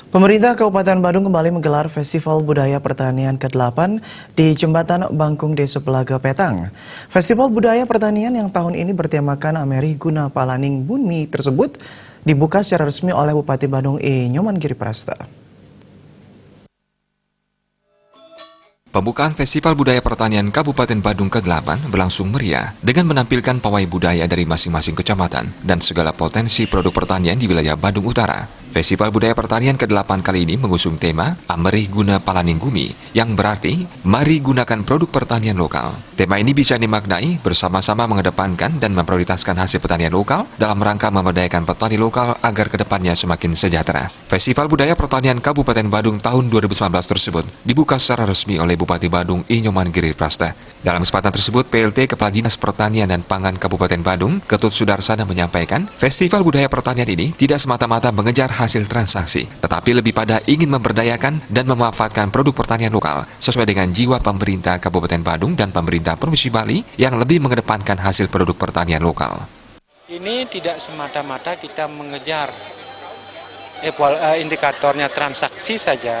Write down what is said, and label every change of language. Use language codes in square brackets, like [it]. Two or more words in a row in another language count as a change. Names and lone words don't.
[id] Pemerintah Kabupaten Badung kembali menggelar Festival Budaya Pertanian ke-8 di Jembatan Bangkung Desa Pelaga Petang. Festival Budaya Pertanian yang tahun ini bertemakan Ameri Guna Palaning Bumi tersebut dibuka secara resmi oleh Bupati Badung Nyoman Giriprasta. Pembukaan Festival Budaya Pertanian Kabupaten Badung ke-8 berlangsung meriah dengan menampilkan pawai budaya dari masing-masing kecamatan dan segala potensi produk pertanian di wilayah Badung Utara. Festival Budaya Pertanian ke-8 kali ini mengusung tema Ameri Guna Palaning Bumi, yang berarti mari gunakan produk pertanian lokal. Tema ini bisa dimaknai bersama-sama mengedepankan dan memprioritaskan hasil pertanian lokal dalam rangka memberdayakan petani lokal agar kedepannya semakin sejahtera. Festival Budaya Pertanian Kabupaten Badung tahun 2019 tersebut dibuka secara resmi oleh Bupati Badung Nyoman Giriprasta. Dalam kesempatan tersebut, PLT Kepala Dinas Pertanian dan Pangan Kabupaten Badung, Ketut Sudarsana menyampaikan, Festival Budaya Pertanian ini tidak semata-mata mengejar hasil transaksi, tetapi lebih pada ingin memberdayakan dan memanfaatkan produk pertanian lokal sesuai dengan jiwa pemerintah Kabupaten Badung dan pemerintah Provinsi Bali yang lebih mengedepankan hasil produk pertanian lokal. Ini tidak semata-mata kita mengejar indikatornya transaksi saja.